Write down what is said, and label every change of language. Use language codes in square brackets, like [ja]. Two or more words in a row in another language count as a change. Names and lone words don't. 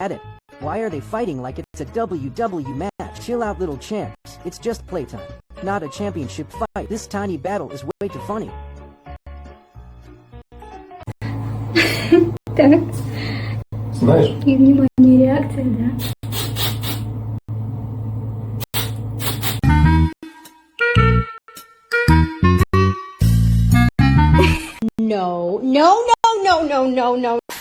[en] At it. Why are they fighting like it's a WW match? Chill out, little champs. It's just playtime, not a championship fight. This tiny battle is way too funny. [ru] Так. Знаешь? И внимание, реакция, да? [en] No, no, no, no, no, no, no.